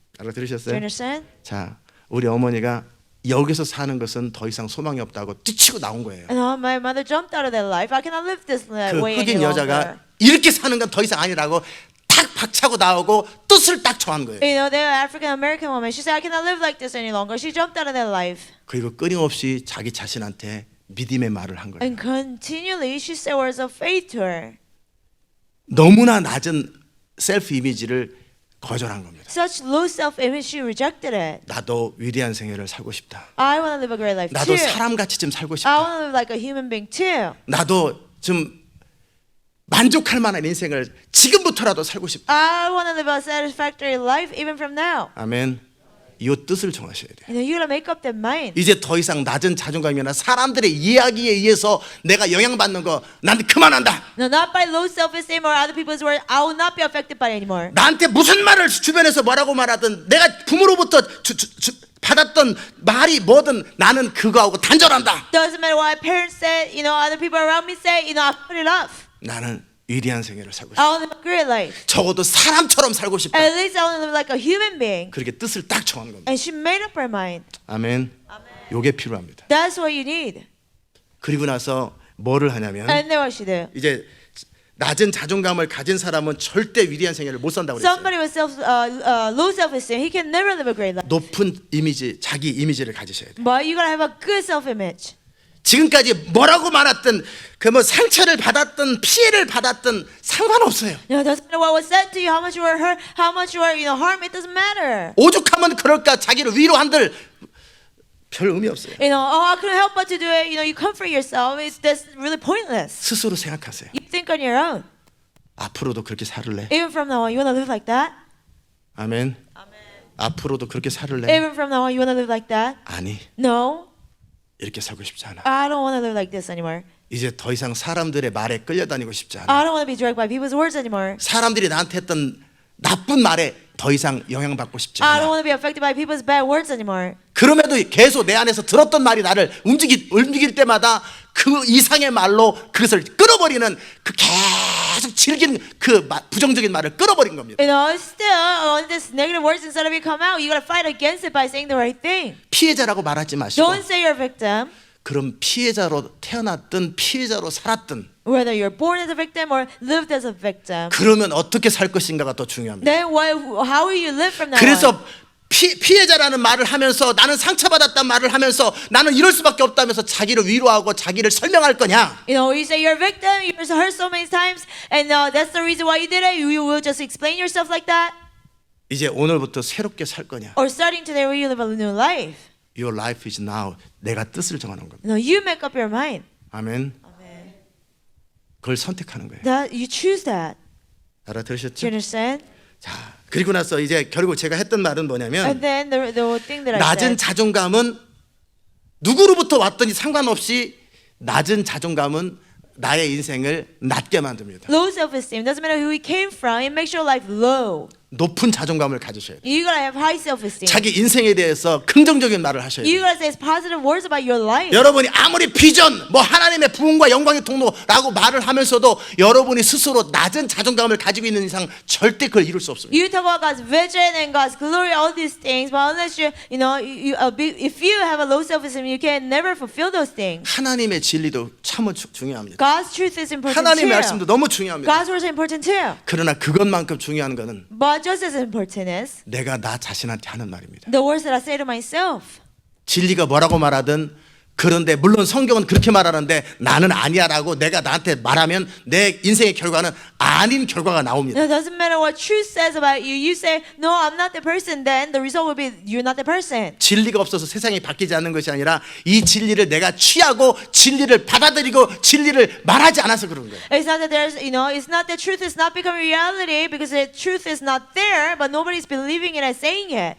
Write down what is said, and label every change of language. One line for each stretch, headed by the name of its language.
English: Do you
Korean: 알아들으셨어요?
English: understand?
Korean: 자, 우리 어머니가 여기서 사는 것은 더 이상 소망이 없다고 뛰치고 나온 거예요.
English: And my mother jumped out of that life. I cannot live this
Korean: 그
English: way any
Korean: 흑인
English: longer.
Korean: 여자가 이렇게 사는 건 더 이상 아니라고 탁 박차고 나오고 뜻을 딱 정한 거예요.
English: The African American woman, she said, I cannot live like this any longer. She jumped out of that life.
Korean: 그리고 끊임없이 자기 자신한테 믿음의 말을 한 거예요.
English: And continually, she said words of faith to her.
Korean: 너무나 낮은 셀프 이미지를 거절한 겁니다.
English: Such low self-image, she rejected it.
Korean: 나도 위대한 생애를 살고 싶다.
English: I want to live a great life
Korean: 나도
English: too.
Korean: 사람같이 좀 살고
English: I
Korean: 싶다.
English: want to live like a human being too.
Korean: 나도 좀 만족할 만한 인생을 지금부터라도 살고 싶다.
English: I want to live a satisfactory life even from now.
Korean: 아멘. 이 뜻을 정하셔야 돼요.
English: You gotta make up that mind.
Korean: 이제 더 이상 낮은 자존감이나 사람들의 이야기에 의해서 내가 영향받는 거 난 그만한다.
English: No, not by low self-esteem or other people's words. I will not be affected by it anymore.
Korean: 나한테 무슨 말을 주변에서 뭐라고 말하든 내가 부모로부터 받았던 말이 뭐든 나는 그거하고 단절한다.
English: Doesn't matter what my parents said, other people around me say, I put it off.
Korean: 나는 위대한 생애를 살고 싶다.
English: I want to live a great life.
Korean: 적어도 사람처럼 살고 싶다.
English: At least I want to live like a human being.
Korean: 그렇게 뜻을 딱 정한 겁니다.
English: And she made up her mind.
Korean: 아멘. 요게 필요합니다.
English: That's what you need.
Korean: 그리고 나서 뭐를 하냐면
English: And then what she did?
Korean: 이제 낮은 자존감을 가진 사람은 절대 위대한 생애를 못 산다고 그랬어요.
English: Somebody with low self-esteem, he can never live a great life.
Korean: 높은 이미지, 자기 이미지를 가지셔야 돼요.
English: But you gotta have a good self-image.
Korean: 지금까지 뭐라고 말했든 그 뭐 상처를 받았든 피해를 받았든 상관없어요.
English: You know, it doesn't matter what was said to you, how much you were hurt, how much you were, harmed. It doesn't matter.
Korean: 오죽하면 그럴까 자기를 위로한들 별 의미 없어요.
English: You know, oh, I couldn't help but to do it. You know, you comfort yourself. That's really pointless.
Korean: 스스로 생각하세요.
English: You think on your own.
Korean: 앞으로도 그렇게 살을래?
English: Even from now on, you wanna live like that?
Korean: 아멘. 앞으로도 그렇게 살을래?
English: Even from now on, you wanna live like that?
Korean: 아니,
English: No,
Korean: 이렇게 살고 싶지 않아.
English: I don't wanna live like this anymore.
Korean: 이제 더 이상 사람들의 말에 끌려다니고 싶지 않아.
English: I don't wanna be dragged by people's words anymore.
Korean: 사람들이 나한테 했던 나쁜 말에 더 이상 영향받고 싶지
English: I don't
Korean: 않아.
English: wanna be affected by people's bad words anymore.
Korean: 그럼에도 계속 내 안에서 들었던 말이 나를 움직일 때마다 그 이상의 말로 그것을 끌어버리는 그 계속 질긴 그 부정적인 말을 끌어버린 겁니다.
English: You know, still, all this negative words inside of you come out. You gotta fight against it by saying the right thing.
Korean: 피해자라고 말하지 마시고
English: Don't say you're a victim.
Korean: 그럼 피해자로 태어났든 피해자로 살았든
English: Whether you're born as a victim or lived as a victim.
Korean: 그러면 어떻게 살 것인가가 더 중요합니다.
English: Then how will you live from now on?
Korean: 그래서 피해자라는 말을 하면서 나는 상처받았단 말을 하면서 나는 이럴 수밖에 없다면서 자기를 위로하고 자기를 설명할 거냐?
English: You know, you say you're a victim, you were hurt so many times, and that's the reason why you did it. You will just explain yourself like that?
Korean: 이제 오늘부터 새롭게 살 거냐?
English: Or starting today, will you live a new life? Your life is now.
Korean: 내가 뜻을 정하는 겁니다.
English: No, you make up your mind.
Korean: 아멘.
English: Amen.
Korean: 그걸 선택하는 거예요.
English: That you choose that. Do
Korean: 알아들으셨죠?
English: you understand?
Korean: 자, 그리고 나서 이제 결국 제가 했던 말은 뭐냐면
English: And then the thing that I
Korean: 낮은 자존감은 누구로부터 왔더니 상관없이 낮은 자존감은 나의 인생을 낮게 만듭니다.
English: Low self-esteem doesn't matter who we came from. It makes your life low.
Korean: 높은 자존감을 가지셔야 돼요.
English: You gotta have high self-esteem.
Korean: 자기 인생에 대해서 긍정적인 말을 하셔야
English: You
Korean: 돼요.
English: gotta say positive words about your life.
Korean: 여러분이 아무리 비전, 뭐 하나님의 부흥과 영광의 통로라고 말을 하면서도 여러분이 스스로 낮은 자존감을 가지고 있는 이상 절대 그걸 이룰 수 없습니다.
English: You talk about God's vision and God's glory, all these things, but unless if you have a low self-esteem, you can never fulfill those things.
Korean: 하나님의 진리도 참 중요합니다.
English: God's truth is important
Korean: 하나님의
English: too.
Korean: 말씀도 너무 중요합니다.
English: God's words are important too.
Korean: 그러나 그것만큼 중요한 것은
English: But just as important is
Korean: 내가 나 자신한테 하는 말입니다.
English: the words that I say to myself.
Korean: 진리가 뭐라고 말하든 그런데 물론 성경은 그렇게 말하는데 나는 아니야라고 내가 나한테 말하면 내 인생의 결과는 아닌 결과가 나옵니다.
English: It doesn't matter what truth says about you. You say, no, I'm not the person, then the result will be you're not the person.
Korean: 진리가 없어서 세상이 바뀌지 않는 것이 아니라 이 진리를 내가 취하고 진리를 받아들이고 진리를 말하지 않아서 그런 거예요.
English: It's not that it's not that truth is not becoming reality because the truth is not there, but nobody's believing it and saying it.